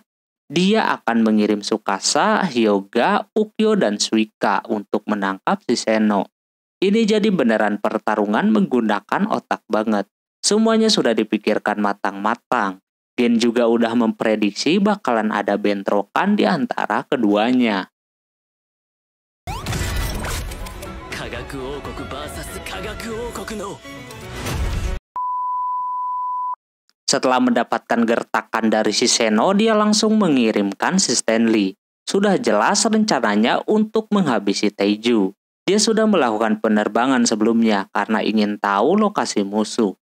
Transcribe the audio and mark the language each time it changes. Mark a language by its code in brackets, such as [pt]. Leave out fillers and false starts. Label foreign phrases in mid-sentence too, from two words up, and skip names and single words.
[id] Dia akan mengirim Tsukasa, Hyuga, Ukyo, dan Suika untuk menangkap si Seno. Ini jadi beneran pertarungan menggunakan otak banget. Semuanya sudah dipikirkan matang-matang. Gen juga udah memprediksi bakalan ada bentrokan di antara keduanya. [ja] 科学王国 vs 科学王国の [id] Setelah mendapatkan gertakan dari si Seno, dia langsung mengirimkan si Stanley. Sudah jelas rencananya untuk menghabisi Taiju. Dia sudah melakukan penerbangan sebelumnya karena ingin tahu lokasi musuh.